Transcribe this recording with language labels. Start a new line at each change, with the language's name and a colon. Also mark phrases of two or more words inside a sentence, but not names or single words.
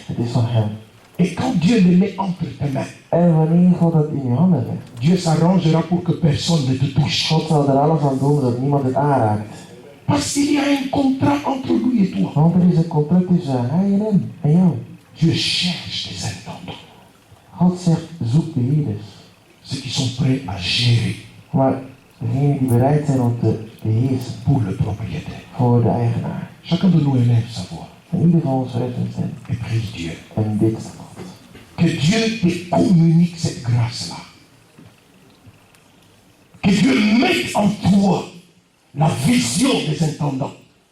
Dutch: Het is van hem.
French: Et quand Dieu le met entre tes mains,
Dutch: En wanneer God dat in uw handen legt,
French: Dieu s'arrangera pour que personne ne te touche.
Dutch: God zal er alles aan doen dat niemand het aanraakt.
French: Parce qu'il y a un contrat entre lui et toi.
Dutch: Want er is een contract tussen hij en hem en jou.
French: Dieu cherche des intendants.
Dutch: God zegt, zoek beheerders.
French: Ceux qui sont prêts à gérer
Dutch: Maar degenen die bereid zijn om te beheersen
French: pour le propriétaire.
Dutch: voor de eigenaar.
French: Chacun de nous élève sa voix
Dutch: En ieder van ons verheft een stem.
French: et prie Dieu.
Dutch: En dit is God.
French: Que Dieu te communique cette grâce-là. Que Dieu mette en toi la vision des intendants.